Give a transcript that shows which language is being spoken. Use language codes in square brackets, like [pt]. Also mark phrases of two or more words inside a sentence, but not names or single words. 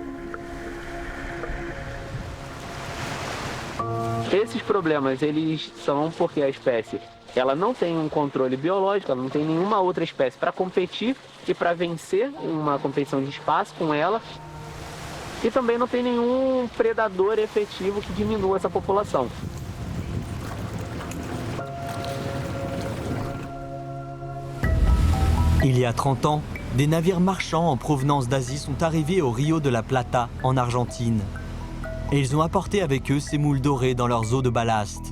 [pt] Esses problemas, eles são porque a espécie ela não tem um controle biológico, ela não tem nenhuma outra espécie para competir e para vencer uma competição de espaço com ela. E também não tem nenhum predador efetivo que diminua essa população. [fr] Il y a 30 ans, des navires marchands en provenance d'Asie sont arrivés au Rio de la Plata, en Argentine. Et ils ont apporté avec eux ces moules dorées dans leurs eaux de ballast.